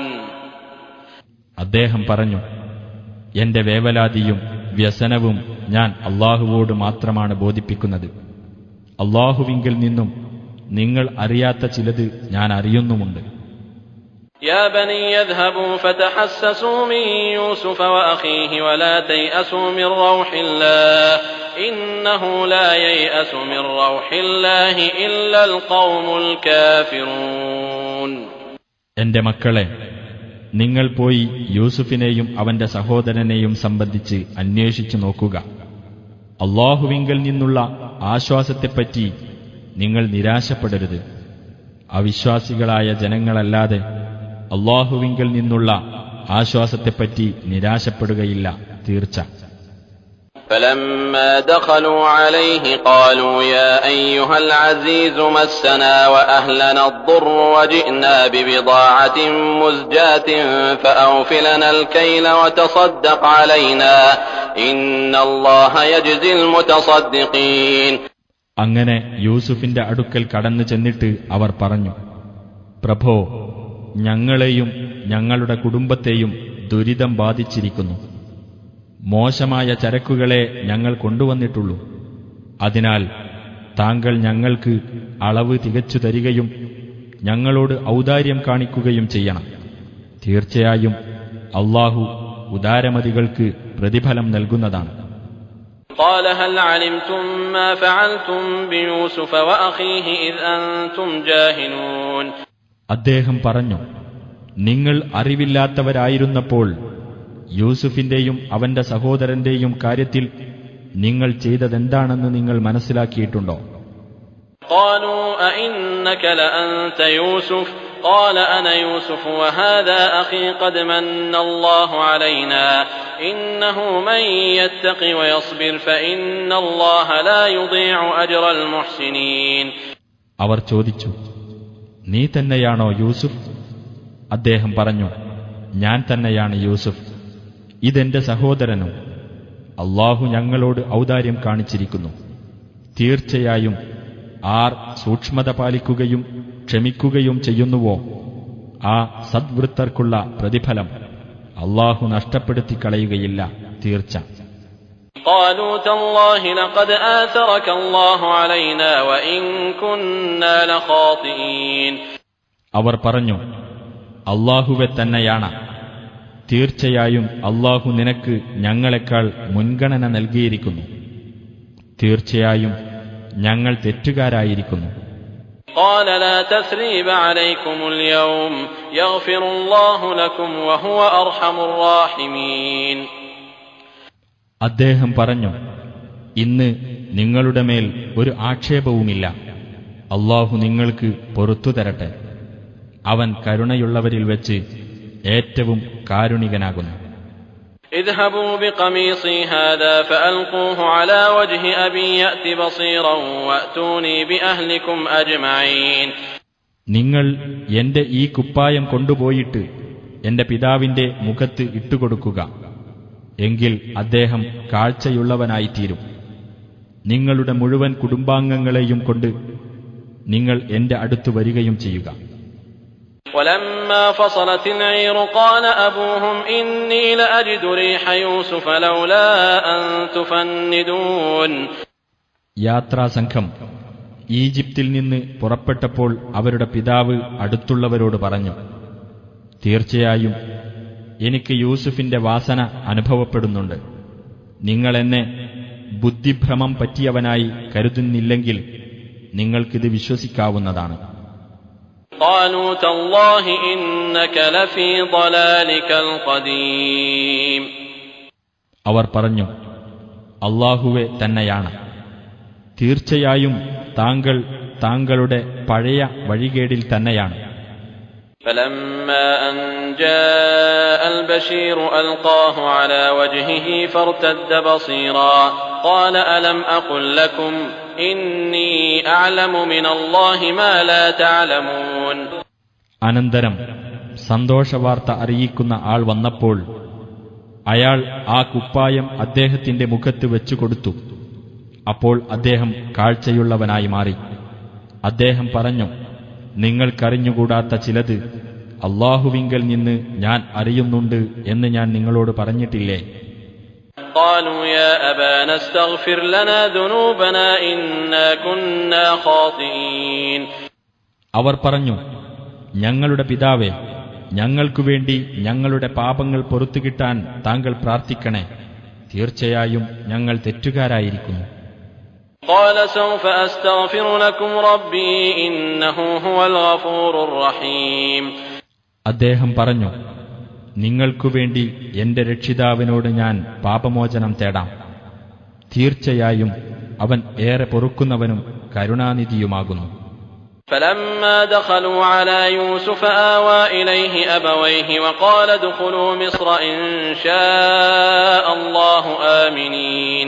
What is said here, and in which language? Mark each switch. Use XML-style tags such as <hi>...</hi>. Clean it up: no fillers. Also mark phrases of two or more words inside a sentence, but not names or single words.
<ml>അദ്ദേഹം പറഞ്ഞു, എന്റെ വേവലാതിയും വ്യസനവും ഞാൻ അല്ലാഹുവോട് മാത്രമാണ് ബോധിപ്പിക്കുന്നത്. അല്ലാഹുവിങ്കിൽ നിന്നും നിങ്ങൾ അറിയാത്ത ചിലത് ഞാൻ അറിയുന്നുമുണ്ട്.</ml> <ar>يا بني اذهبوا فتحسسوا من يوسف وأخيه ولا تيأسوا من روح الله إنه لا ييأس من روح الله إلا القوم الكافرون.</ar> <ml>എന്റെ മക്കളെ, നിങ്ങൾ പോയി യൂസുഫിനെയും അവന്റെ സഹോദരനെയും സംബന്ധിച്ച് അന്വേഷിച്ചു നോക്കുക. അല്ലാഹുവിങ്കൽ നിന്നുള്ള ആശ്വാസത്തെപ്പറ്റി നിങ്ങൾ നിരാശപ്പെടരുത്. അവിശ്വാസികളായ ജനങ്ങളല്ലാതെ അല്ലാഹുവിങ്കൽ നിന്നുള്ള ആശ്വാസത്തെപ്പറ്റി നിരാശപ്പെടുകയില്ല, തീർച്ച.</ml> <ar>فلما دخلوا عليه قالوا يا أيها العزيز مسنا وأهلنا الضر وجئنا ببضاعة مزجاة فأوف لنا الكيل وتصدق علينا إن الله يجزي المتصدقين.</ar> <ml>അങ്ങനെ യൂസുഫിന്റെ അടുക്കൽ കടന്നു ചെന്നിട്ട് അവർ പറഞ്ഞു, പ്രഭോ, ഞങ്ങളെയും ഞങ്ങളുടെ കുടുംബത്തെയും ദുരിതം ബാധിച്ചിരിക്കുന്നു. മോശമായ ചരക്കുകളെ ഞങ്ങൾ കൊണ്ടുവന്നിട്ടുള്ളൂ. അതിനാൽ താങ്കൾ ഞങ്ങൾക്ക് അളവ് തികച്ചു തരികയും ഞങ്ങളോട് ഔദാര്യം കാണിക്കുകയും ചെയ്യണം. തീർച്ചയായും അല്ലാഹു ഉദാരമതികൾക്ക് പ്രതിഫലം നൽകുന്നതാണ്.</ml> <ar>قال هل علمتم ما فعلتم بيوسف وأخيه إذ أنتم جاهلون.</ar> <ml>അദ്ദേഹം പറഞ്ഞു, നിങ്ങൾ അറിവില്ലാത്തവരായിരുന്നപ്പോൾ യൂസുഫിന്റെയും അവന്റെ സഹോദരന്റെയും കാര്യത്തിൽ നിങ്ങൾ ചെയ്തതെന്താണെന്ന് നിങ്ങൾ മനസ്സിലാക്കിയിട്ടുണ്ടോ?</ml> <ar>قالوا أئنك لأنت يوسف قال أنا يوسف وهذا أخي قد من الله علينا إنه من يتق ويصبر فإن الله لا يضيع أجر المحسنين.</ar> <ml>അവർ ചോദിച്ചു, നീ തന്നെയാണോ യൂസുഫ്? അദ്ദേഹം പറഞ്ഞു, ഞാൻ തന്നെയാണ് യൂസുഫ്. ഇതെന്റെ സഹോദരനും. അല്ലാഹു ഞങ്ങളോട് ഔദാര്യം കാണിച്ചിരിക്കുന്നു. തീർച്ചയായും ആർ സൂക്ഷ്മത പാലിക്കുകയും ക്ഷമിക്കുകയും ചെയ്യുന്നുവോ ആ സദ്വൃത്തർക്കുള്ള പ്രതിഫലം അല്ലാഹു നഷ്ടപ്പെടുത്തി കളയുകയില്ല, തീർച്ച.</ml> <ar>قالوا تالله لقد آثرك الله علينا وإن كنا لخاطئين.</ar> <ml>അവർ പറഞ്ഞു, അല്ലാഹുവെ തന്നെയാണ്. തീർച്ചയായും അല്ലാഹു നിനക്ക് ഞങ്ങളെക്കാൾ മുൻഗണന നൽകിയിരിക്കുന്നു. തീർച്ചയായും ഞങ്ങൾ തെറ്റുകാരായിരിക്കുന്നു.</ml> <ar>قال لا تثريب عليكم اليوم يغفر الله لكم وهو أرحم الراحمين.</ar> <ml>അദ്ദേഹം പറഞ്ഞു, ഇന്ന് നിങ്ങളുടെ മേൽ ഒരു ആക്ഷേപവുമില്ല. അല്ലാഹു നിങ്ങൾക്ക് പൊറുത്തു തരട്ടെ. അവൻ കരുണയുള്ളവരിൽ വെച്ച് ഏറ്റവും കാരുണികനാകുന്നു.</ml> <ar>اذهبوا بقميصي هذا فألقوه على وجه أبي يأت بصيرا وأتوني بأهلكم أجمعين.</ar> <ml>നിങ്ങൾ എന്റെ ഈ കുപ്പായം കൊണ്ടുപോയിട്ട് എന്റെ പിതാവിന്റെ മുഖത്ത് ഇട്ടുകൊടുക്കുക. എങ്കിൽ അദ്ദേഹം കാഴ്ചയുള്ളവനായിത്തീരും. നിങ്ങളുടെ മുഴുവൻ കുടുംബാംഗങ്ങളെയും കൊണ്ട് നിങ്ങൾ എന്റെ അടുത്ത് വരികയും ചെയ്യുക.</ml> <ar>ولما فصلت العير قال أبوهم إني لأجد ريح يوسف لولا أن تفندون.</ar> <ml>യാത്രാസംഘം ഈജിപ്തിൽ നിന്ന് പുറപ്പെട്ടപ്പോൾ അവരുടെ പിതാവ് അടുത്തുള്ളവരോട് പറഞ്ഞു, തീർച്ചയായും എനിക്ക് യൂസുഫിന്റെ വാസന അനുഭവപ്പെടുന്നുണ്ട്. നിങ്ങൾ എന്നെ ബുദ്ധിഭ്രമം പറ്റിയവനായി കരുതുന്നില്ലെങ്കിൽ നിങ്ങൾക്കിത് വിശ്വസിക്കാവുന്നതാണ്.</ml> <ar>قالوا تالله إنك لفي ضلالك القديم.</ar> <ml>അവർ പറഞ്ഞു, അല്ലാഹുവേ തന്നെയാണ്. തീർച്ചയായും താങ്കൾ താങ്കളുടെ പഴയ വഴികേടിൽ തന്നെയാണ്.</ml> <ar>فلما أن جاء البشير ألقاه على وجهه فارتد بصيرا قال ألم أقل لكم إني أعلم من الله ما لا تعلمون.</ar> <ml>അനന്തരം സന്തോഷവാർത്ത അറിയിക്കുന്ന ആൾ വന്നപ്പോൾ അയാൾ ആ കുപ്പായം അദ്ദേഹത്തിന്റെ മുഖത്ത് വെച്ചുകൊടുത്തു. അപ്പോൾ അദ്ദേഹം കാഴ്ചയുള്ളവനായി മാറി. അദ്ദേഹം പറഞ്ഞു, നിങ്ങൾക്കറിഞ്ഞുകൂടാത്ത ചിലത് അല്ലാഹുവിങ്കൽ നിന്ന് ഞാൻ അറിയുന്നുണ്ട് എന്ന് ഞാൻ നിങ്ങളോട് പറഞ്ഞിട്ടില്ലേ?</ml> <ar>قالوا يا أبانا استغفر لنا ذنوبنا إنا كنا خاطئين.</ar> <ml>അവർ പറഞ്ഞു, ഞങ്ങളുടെ പിതാവേ, ഞങ്ങൾക്കുവേണ്ടി ഞങ്ങളുടെ പാപങ്ങൾ പൊറുത്തുകിട്ടാൻ താങ്കൾ പ്രാർത്ഥിക്കണേ. തീർച്ചയായും ഞങ്ങൾ തെറ്റുകാരായിരിക്കുന്നു.</ml> <ar>قال سوف أستغفر لكم ربي إنه هو الغفور الرحيم.</ar> <ml>അദ്ദേഹം പറഞ്ഞു, നിങ്ങൾക്കുവേണ്ടി എന്റെ രക്ഷിതാവിനോട് ഞാൻ പാപമോചനം തേടാം. തീർച്ചയായും അവൻ ഏറെ പൊറുക്കുന്നവനും കരുണാനിധിയുമാകുന്നു.</ml> <ar>فلما دخلوا على يوسف آوى إليه أبويه وقال ادخلوا مصر إن شاء الله آمنين.</ar>